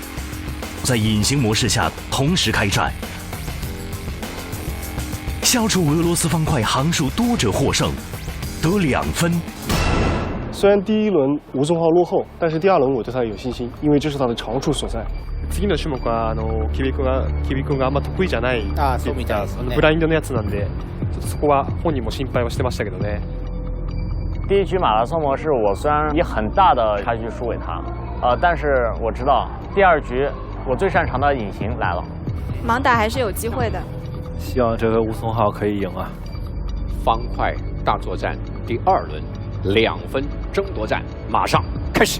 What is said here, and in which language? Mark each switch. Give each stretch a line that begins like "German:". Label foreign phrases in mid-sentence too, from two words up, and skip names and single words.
Chinese: 在隐形模式下同时开战，消除俄罗斯方块行数多者获胜，得2分。虽然第1轮吴松浩落后，但是第2轮我对他有信心，因为这是他的长处所在。
Japanese: 次の種目はキビ君があんま得意じゃないそうみたいですね。ブラインドのやつなんで、ちょっとそこは本人も心配はしてましたけどね。
Chinese: 第1局马拉松模式，我虽然以很大的差距输给他，但是我知道第2局我最擅长的隐形来了，盲打还是有机会的。希望这回吴松浩可以赢啊！方块大作战第2轮2分争夺战马上开始。